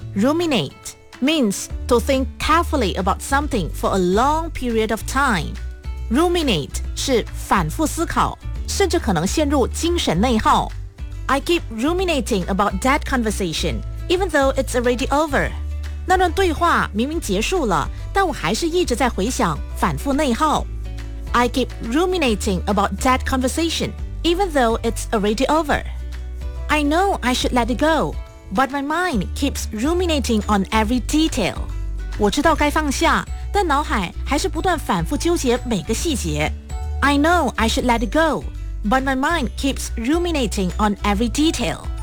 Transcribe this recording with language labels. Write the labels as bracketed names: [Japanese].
[English] Ruminate means to think carefully about something for a long period of time. [Chinese] Ruminate 是反复思考，甚至可能陷入精神内耗。 [English] I keep ruminating about that conversation, even though it's already over. [Chinese] 那段对话明明结束了，但我还是一直在回想，反复内耗。 [English] I keep ruminating about that conversation, even though it's already over. I know I should let it go, but my mind keeps ruminating on every detail. [Chinese] 我知道该放下，但脑海还是不断反复纠结每个细节。 [English] I know I should let it go. But my mind keeps ruminating on every detail.